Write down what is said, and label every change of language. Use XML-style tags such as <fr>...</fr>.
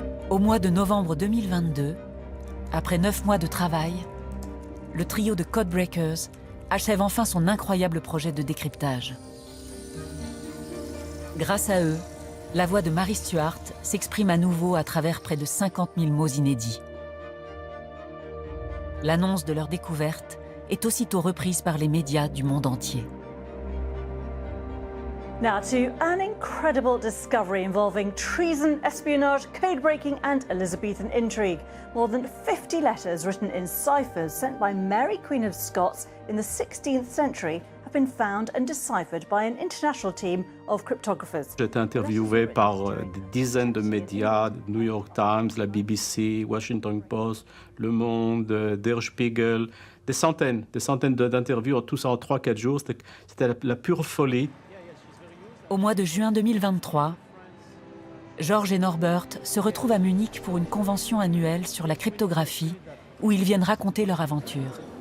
<fr>Au mois de novembre 2022, après 9 mois de travail, le trio de Codebreakers achève enfin son incroyable projet de décryptage. Grâce à eux, la voix de Mary Stuart s'exprime à nouveau à travers près de 50 000 mots inédits. L'annonce de leur découverte est aussitôt reprise par les médias du monde entier.</fr> <en>Now to an incredible discovery involving treason, espionage, code-breaking and Elizabethan intrigue. More than 50 letters written in ciphers sent by Mary, Queen of Scots in the 16th century have been found and deciphered by an international team of cryptographers.</en> <fr>J'ai été interviewé par des dizaines de médias, New York Times, la BBC, Washington Post, Le Monde, Der Spiegel, des centaines d'interviews, tout ça en 3-4 jours. C'était la pure folie. Au mois de juin 2023, George et Norbert se retrouvent à Munich pour une convention annuelle sur la cryptographie où ils viennent raconter leur aventure.</fr>